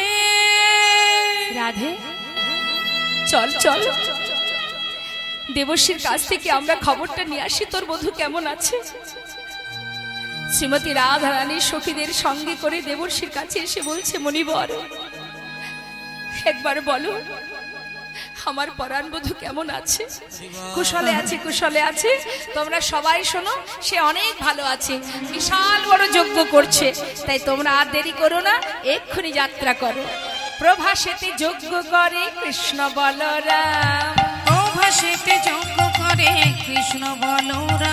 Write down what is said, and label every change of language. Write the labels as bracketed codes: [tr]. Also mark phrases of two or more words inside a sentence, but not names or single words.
[bn] রাধে চল চল দেবশ্রীর কাছ থেকে আমরা খবরটা নিয়ে আসি তোর বধূ কেমন আছে। শ্রীমতী রাধারানী সখীদের সঙ্গে করে দেবর্ষীর কাছে এসে বলছে, মণিবর একবার বলো আমার পরাণ বধূ কেমন আছে। কুশলে আছে, কুশলে আছে। তোমরা সবাই শোনো, সে অনেক ভালো আছে, বিশাল বড় যজ্ঞ করছে। তাই তোমরা আর দেরি করো না, এক্ষুনি যাত্রা করো। প্রভাসেতে যজ্ঞ করে কৃষ্ণ বলরাম, প্রভাসেতে যজ্ঞ করে কৃষ্ণ বলরাম।